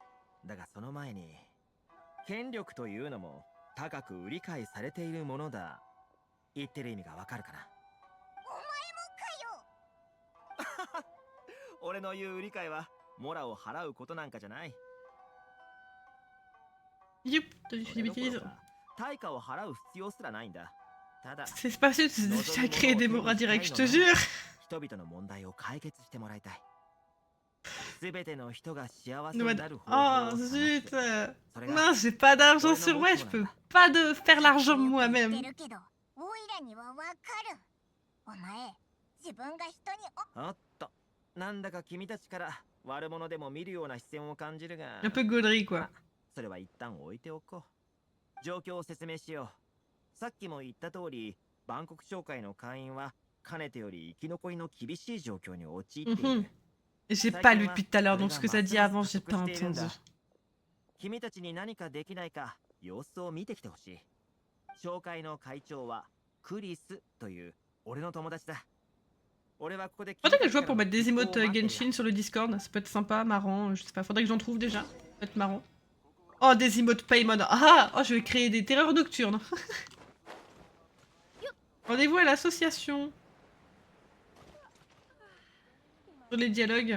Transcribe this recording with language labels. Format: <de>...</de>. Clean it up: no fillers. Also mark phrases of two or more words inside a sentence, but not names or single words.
<ja>だがその前に権力というのも高く売り買いされているものだ。言ってる意味がわかるかな。お前もかよ。俺の言う売り買いはモラを払うことなんかじゃない。</ja> <fr>Yup, tu l'utilises.</fr> <ja>対価を払う必要すらないんだ。ただ</ja> <fr>C'est pas sûr, tu as créé des moras directs, je te jure.</fr> <ja>人々の問題を解決してもらいたい。</ja> <fr>Oh zut! Mince, j'ai pas d'argent sur moi, je peux pas faire l'argent moi-même. Un peu gauderie quoi.</fr> <ja>さっきも言った通り、バンコク商会の会員はかねてより生き残りの厳しい状況に陥っている。</ja> <fr>J'ai pas lu depuis tout à l'heure, donc ce que ça dit avant, j'ai pas entendu.</fr> <ja>君たちに何かできないか様子を見てきてほしい。商会の会長はクリスという俺の友達だ。俺はここで。</ja> <fr>Faudrait que je vois pour mettre des emotes Genshin sur le Discord, ça peut être sympa, marrant, je sais pas, faudrait que j'en trouve déjà. Ça peut être marrant. Oh, des emotes Paymon. Ah, oh, je vais créer des terreurs nocturnes. Rendez-vous à l'association. Sur les dialogues.</fr>